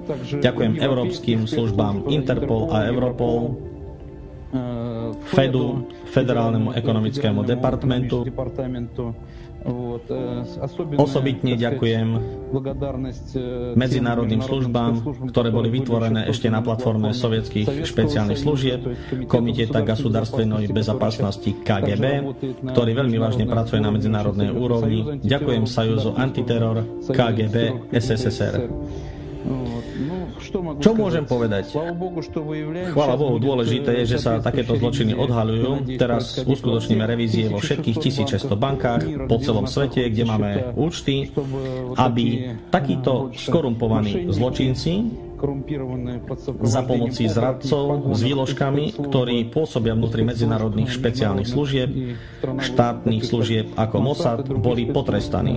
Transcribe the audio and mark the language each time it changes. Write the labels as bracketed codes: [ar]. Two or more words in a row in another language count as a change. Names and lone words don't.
[sk] Ďakujem európskym službám Interpol a Europol Fedu, Federálnemu ekonomickému departmentu. Osobitne ďakujem medzinárodným službám, ktoré boli vytvorené ešte na platforme sovietských špeciálnych služieb, [ru] Komiteta государственной безопасности [sk] KGB, ktorý veľmi vážne pracuje na medzinárodnej úrovni. Ďakujem Sajúzu antiteror KGB SSSR. Čo môžem povedať? Chvála Bohu, dôležité je, že sa takéto zločiny odhaľujú. Teraz uskutočníme revízie vo všetkých 1600 bankách po celom svete, kde máme účty, aby takíto skorumpovaní zločinci za pomoci zradcov s výložkami, ktorí pôsobia vnútri medzinárodných špeciálnych služieb, štátnych služieb ako Mossad, boli potrestaní.